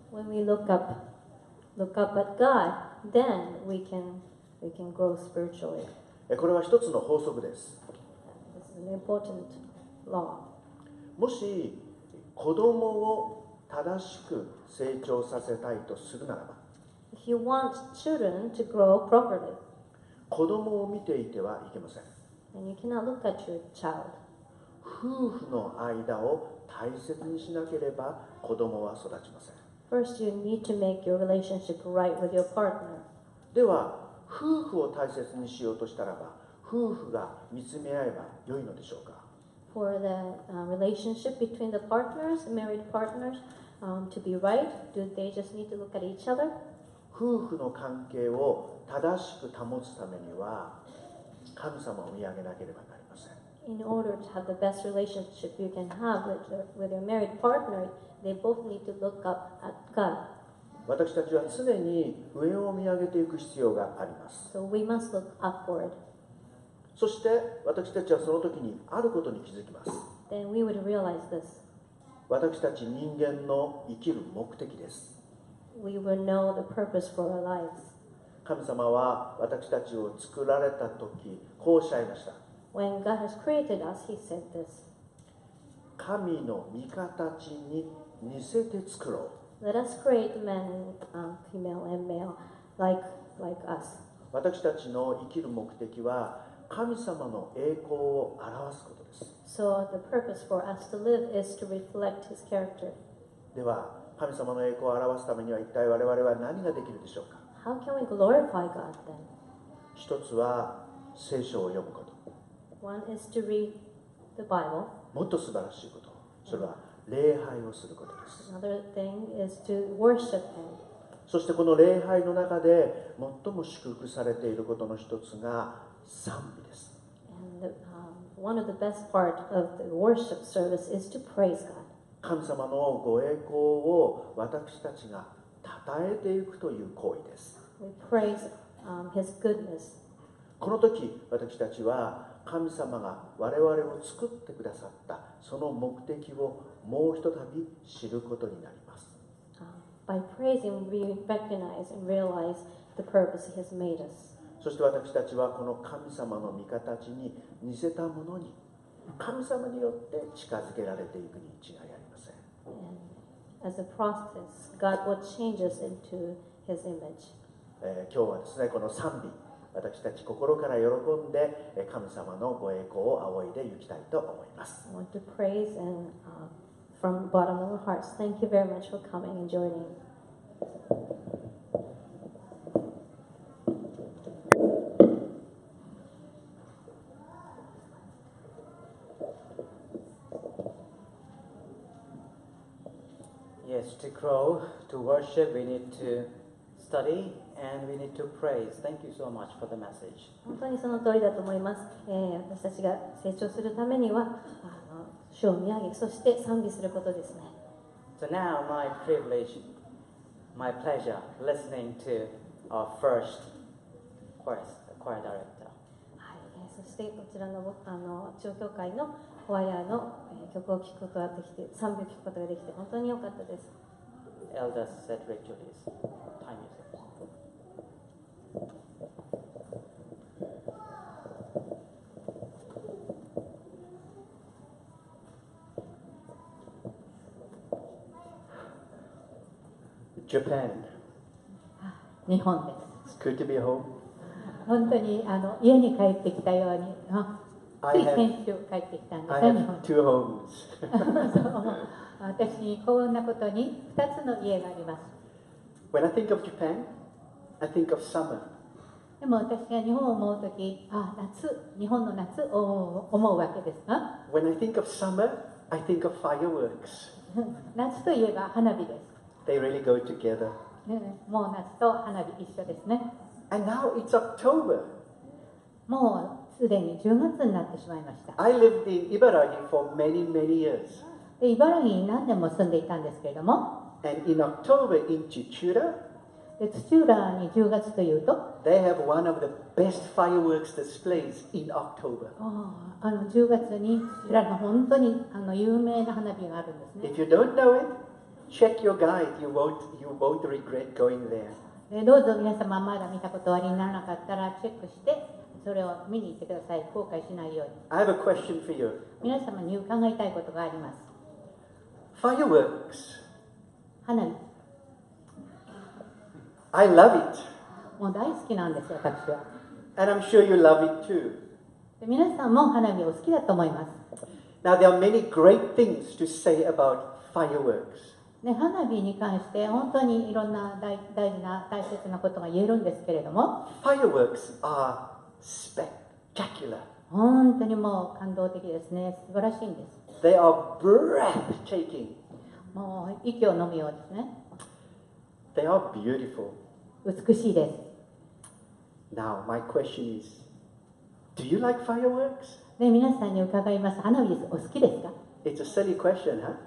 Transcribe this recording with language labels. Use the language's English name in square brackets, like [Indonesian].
[English] When we look up at God, then we can grow spiritually. [Japanese] これは一つの法則です。 [English] This is an important law. [Japanese] もし子供を正しく成長させたいとするならば、 [English] If you want children to grow properly, [Japanese] 子供を見ていてはいけません。 [English] then you cannot look at your child. [Japanese] 夫婦の間を大切にしなければ子供は育ちません。 [English] First, you need to make your relationship right with your partner. [Japanese] では夫婦を大切にしようとしたらば夫婦が見つめ合えば良いのでしょうか。 [English] For the relationship between the partners, married partners, to be right, do they just need to look at each other? [Japanese] 夫婦の関係を正しく保つためには神様を見上げなければなりません。 [English] In order to have the best relationship you can have with your married partner, they both need to look up at God. [Japanese] 私たちは常に上を見上げていく必要があります。 [English] So we must look upward. [Japanese] そして私たちはその時にあることに気づきます。 [English] Then we would realize this. [Japanese] 私たち人間の生きる目的です。 [English] We will know the purpose for our lives. [Japanese] 神様は私たちを作られた時こうおっしゃいました。 [English] When God has created us, He said this. [Japanese] 神の御形に似せて作ろう。 [English] Let us create men, female and male, like us. [Japanese] 私たちの生きる目的は神様の栄光を表すことです。 [English] So the purpose for us to live is to reflect His character. [Japanese] では神様の栄光を表すためには一体我々は何ができるでしょうか。 [English] How can we glorify God then? [Japanese] 一つは聖書を読むこと。 [English] One is to read the Bible. [Japanese] もっと素晴らしいこと。それは礼拝をすることです。 [English] Another thing is to worship Him. [Japanese] そしてこの礼拝の中で最も祝福されていることの一つが賛美です。 [English] And one of the best part of the worship service is to praise God. [Japanese] 神様のご栄光を私たちが称えていくという行為です。 [English] We praise His goodness. [Japanese] この時私たちは神様が我々を作ってくださったその目的をもうひとたび知ることになります。 [English] By praising, we recognize and realize the purpose He has made us. [Japanese] そして私たちはこの神様の御形に似せたものに神様によって近づけられていくに違いありません。 [English] And as a process, God will change us into His image. [Japanese] 今日はですねこの賛美私たち心から喜んで神様のご栄光を仰いでいきたいと思います。 [English] I want to praise and from the bottom of our hearts, thank you very much for coming and joining. Yes, to grow, to worship, we need to study and we need to praise. Thank you so much for the message. [Japanese] 本当にその通りだと思います。私たちが成長するためには主を見上げ、そして賛美することですね。 [English] So now, my privilege, my pleasure, listening to our first choir director. [Japanese] はい、そしてこちらの長教会のコワイアの曲を聴くことができて、賛美を聴くことができて本当に良かったです。 [English] Elder Cedric Julius. Time music. Japan. [Japanese] 日本で [English] It's good to be home. [Japanese] す。本当に家に帰ってきたように、つい先週帰ってきたんです [English] I [Japanese] よ、日 [English] have [Japanese] 本に。 [English] two homes. [Japanese] そう私に幸運なことに2つの家があります。 [English] When I think of Japan, I think of summer. [Japanese] でも私が日本を思うとき、日本の夏を思うわけですが、 [English] When I think of summer, I think of fireworks. [Japanese] 夏といえば花火です。 [English] They really go together. [Japanese] もう夏と花火一緒ですね。 [English] And now it's October. [Japanese] もうすでに10月になってしまいました。 [English] I lived in Ibaraki for many, many years. [Japanese] で茨城に何年も住んでいたんですけれども、 [English] And in October in Chichura, [Japanese] で土浦に10月というと、 [English] they have one of the best fireworks displays in October. [Japanese] 10月に土浦の本当に有名な花火があるんですね。 [English] If you don't know it, check your guide. You won't regret going there. [Japanese] でどうぞ皆様まだ見たことおありにならなかったらチェックしてそれを見に行ってください。後悔しないように。 [English] I have a question for you. [Japanese] 皆様に伺いたいことがあります。 [English] Fireworks. [Japanese] 花火。 [English] I love it. [Japanese] もう大好きなんですよ、私は。 [English] And I'm sure you love it too. [Japanese] で皆さんも花火お好きだと思います。 [English] Now, there are many great things to say about fireworks. [Japanese] で花火に関して本当にいろんな大切なことが言えるんですけれども、 [English] Fireworks are spectacular. [Japanese] 本当にもう感動的ですね。素晴らしいんです。 [English] They are breathtaking. [Japanese] もう息を飲むようですね。 [English] They are beautiful. [Japanese] 美しいです。 [English] Now, my question is, do you like fireworks? [Japanese] で皆さんに伺います。花火お好きですか？ [English] It's a silly question, huh?